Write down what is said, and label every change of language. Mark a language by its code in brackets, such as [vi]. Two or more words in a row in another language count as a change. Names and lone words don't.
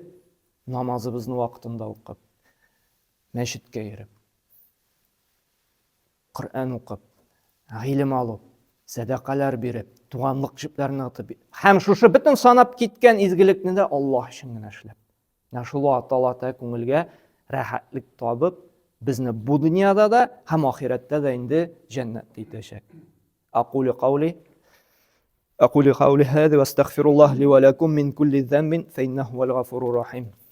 [tt] Намазыбызны вакытында укып, мәчеткә йөреп, Коръән укып, гыйлем алып, садақалар биреп, туганлык җепләрне атып, һәм шушы бөтен санап киткән изгелекне дә Аллаһ өчен генә эшләп. Шул Аллаһ күңелгә рәхәтлек табып, безне бу дөньяда да һәм ахирәттә дә инде җәннәткә итәчәк. [ar] أقول قولي هذا واستغفر الله لي ولكم من كل ذنب فإنه هو الغفور الرحيم